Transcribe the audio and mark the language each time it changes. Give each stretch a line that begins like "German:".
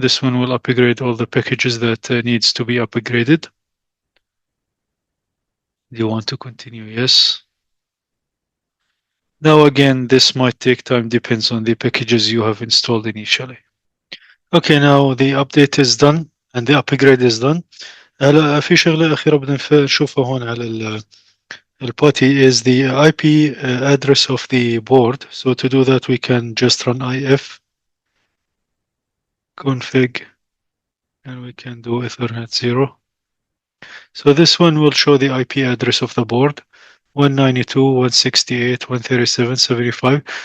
English: This one will upgrade all the packages that needs to be upgraded. Do you want to continue? Yes. Now again, this might take time, depends on the packages you have installed initially. Okay, now the update is done and the upgrade is done.
Arabic: هلا في شغلة أخيرة بدنا نشوفها هون على البوتي
English: is the IP address of the board. So to do that, we can just run if config and we can do Ethernet 0. So this one will show the IP address of the board. 192.168.137.75.